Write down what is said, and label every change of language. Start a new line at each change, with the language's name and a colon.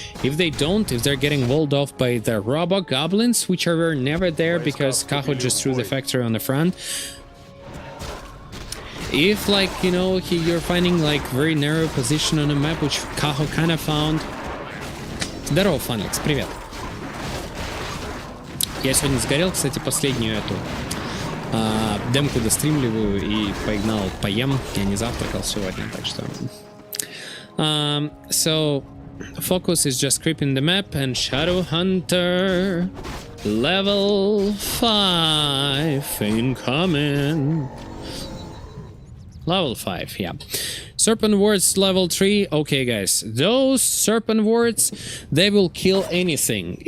English: If they don't, if they're getting walled off by the Robo Goblins, which are never there because Kaho just threw the factory on the front. If like, you know, you're finding like very narrow position on the map, which Kaho kind of found.
Russian: Здорово, Фанлекс, привет. Я сегодня сгорел, кстати, последнюю эту демку достримливаю и погнал поем. Я не завтракал сегодня, так что...
English: So, focus is just creeping the map, and Shadow Hunter level 5 incoming. Level 5, yeah. Serpent Wards level 3. Okay, guys, those Serpent Wards, they will kill anything.